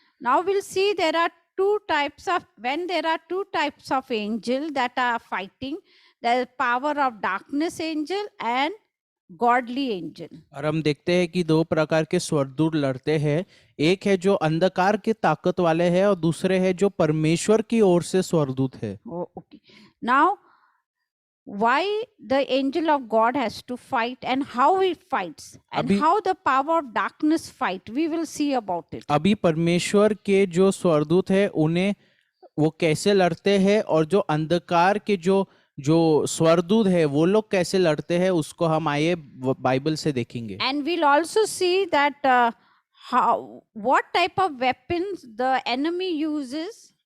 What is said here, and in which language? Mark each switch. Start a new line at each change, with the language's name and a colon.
English: Now we'll see there are when there are two types of angel that are fighting, there is power of darkness angel and godly angel.
Hindi: और हम देखते हैं कि दो प्रकार के स्वर्गदूत लड़ते हैं. एक है जो अंधकार की ताकत वाले हैं और दूसरे है जो परमेश्वर की ओर से स्वर्गदूत है.
English: Oh, okay. Now, why the angel of God has to fight and how he fights and
Hindi: Abhi-
English: how the power of darkness fight, we will see about it.
Hindi: अभी परमेश्वर के जो स्वर्गदूत है उन्हें वो कैसे लड़ते हैं, और जो अंधकार के जो जो स्वर्गदूत है वो लोग कैसे लड़ते हैं, उसको हम आइए बाइबल से देखेंगे.
English: And we'll also see that what type of weapons the enemy uses